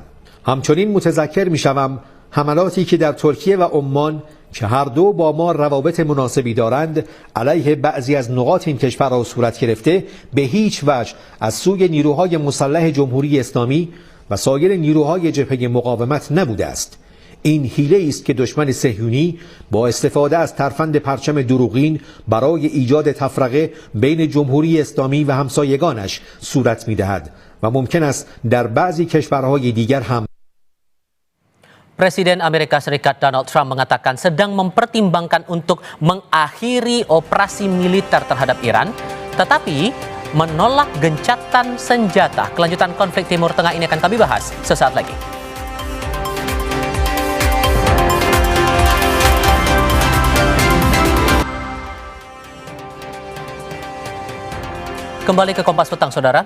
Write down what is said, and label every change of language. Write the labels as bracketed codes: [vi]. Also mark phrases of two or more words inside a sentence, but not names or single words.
[fa] همچنین متذکر میشوم حملاتی که در ترکیه و عمان که هر دو با ما روابط مناسبی دارند علیه بعضی از نقاط این کشورها صورت گرفته به هیچ وجه از سوی نیروهای مسلح جمهوری اسلامی و سایر نیروهای جبهه مقاومت نبوده است. این حیله است که دشمن صهیونی با استفاده از ترفند پرچم دروغین برای ایجاد تفرقه بین جمهوری اسلامی و همسایگانش صورت می‌دهد و ممکن است در بعضی کشورهای دیگر هم. [id] Presiden Amerika Serikat Donald Trump mengatakan sedang mempertimbangkan untuk mengakhiri operasi militer terhadap Iran, tetapi menolak gencatan senjata. Kelanjutan konflik Timur Tengah ini akan kami bahas sesaat lagi. Kembali ke Kompas Petang, Saudara.